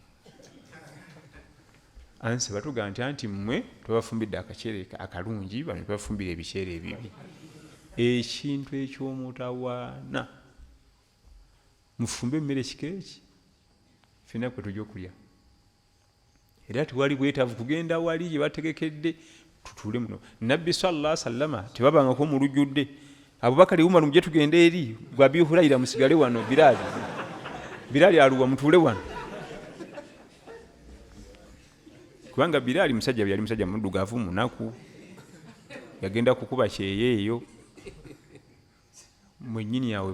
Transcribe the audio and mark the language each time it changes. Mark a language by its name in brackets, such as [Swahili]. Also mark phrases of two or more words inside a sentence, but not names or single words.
[Ganda] ansi batugamba nti mmwe twabafumbidde akaceere akalungi bano twabafumbira ebiceere ebibi ekintu ekyomutawaana mufumbe emmere kikeeki fena kwe tujja okulya era tewali bwetaavu kugenda wali gye bategekedde tutuule muno nabbi [Arabic] صلى الله عليه وسلم [Ganda] tebabangako mu lujjudde abubakari umaru mujje tugende eri gwabi hulayira musigale wano biraali aluwa mutuule wano kubanga biraali musajja yali musajja muddugavu munaku yagenda kukuba kyeyeeyo mwennyini yawe